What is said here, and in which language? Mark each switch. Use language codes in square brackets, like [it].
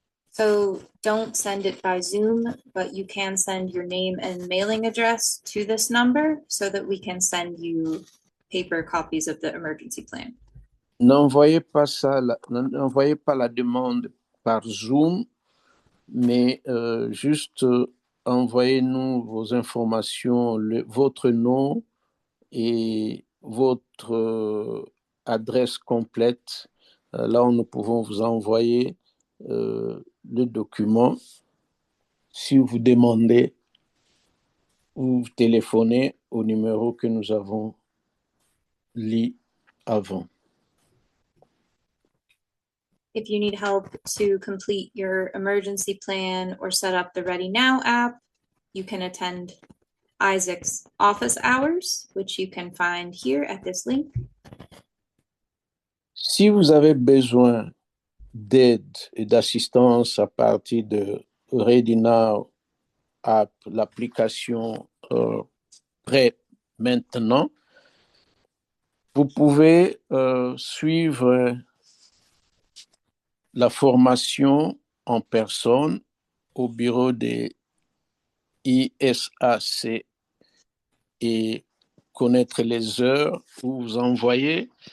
[en] So don't send it by Zoom, but you can send your name and mailing address to this number so that we can send you paper copies of the emergency plan. [fr] N'envoyez pas la demande par Zoom, mais juste envoyez-nous vos informations, votre nom et votre adresse complète. Là où nous pouvons vous envoyer le document. Si vous demandez ou vous téléphonez au numéro que nous avons lu avant. [en] If you need help to complete your emergency plan or set up the Ready Now app, you can attend Isaac's office hours, which you can find here at this link. [fr] Si vous avez besoin d'aide et d'assistance à partir de Ready Now app, l'application prêt maintenant, vous pouvez suivre la formation en personne au bureau des ISAC et connaître les heures où vous envoyez